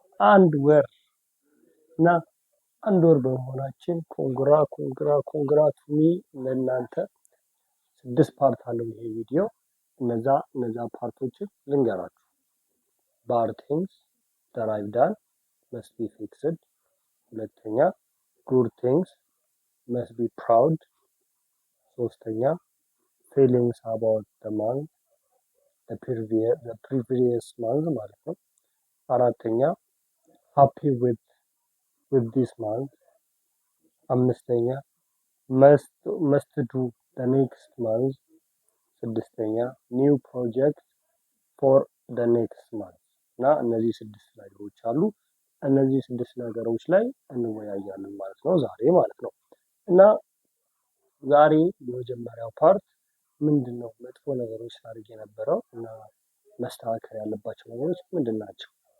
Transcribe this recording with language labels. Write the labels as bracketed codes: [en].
[am] አንድ ወር እና አንድ ወር በመሆናችን ኮንግራ ቱ ሚ ለእናንተ 6 ፓርት አለው ይሄ ቪዲዮ። እነዛ ፓርቶችን ልንገራችሁ። [en] Bad things that I've done must be fixed. [am] ሁለተኛ [en] good things must be proud. [am] ሶስተኛ [en] feelings about the month, the previous month [am] ማለት ነው። አራተኛ [en] happy with this month. [am] አምስተኛ [en] must do the next month. [am] ስድስተኛ [en] new project for the next month. [am] እና እነዚህ 6 ነገሮች አሉ። እነዚህ 6 ነገሮች ላይ እንወያያለን ማለት ነው ዛሬ ማለት ነው። እና ዛሬ የመጀመሪያው ፓርት ምንድነው መጥፎ ነገሮች አድርጌ የነበረው እና መስተካከል ያለባቸው ነገሮች ምንድናቸው?